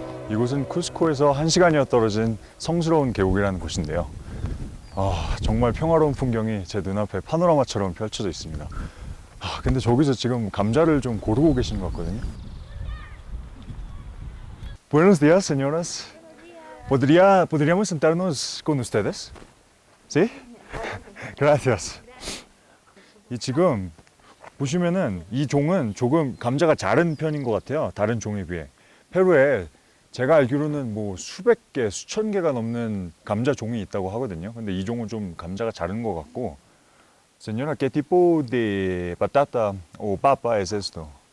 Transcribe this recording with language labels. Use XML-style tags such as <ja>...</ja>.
<ko>이곳은 쿠스코에서 1시간여 떨어진 성스러운 계곡이라는 곳인데요. 아, 정말 평화로운 풍경이 제 눈앞에 파노라마처럼 펼쳐져 있습니다. 아, 근데 저기서 지금 감자를 좀 고르고 계신 것 같거든요.</ko> <es>Buenos días, señoras. ¿Podríamos sentarnos con ustedes? ¿Sí? Gracias.</es> <ko>이 지금 보시면은 이 종은 조금 감자가 작은 편인 것 같아요. 다른 종에 비해. 페루에 제가 알기로는 뭐 수백 개, 수천 개가 넘는 감자 종이 있다고 하거든요. 근데 이 종은 좀 감자가 작은 것 같고.</ko> <es>Señora, ¿qué tipo de patata o papa es esto?</es>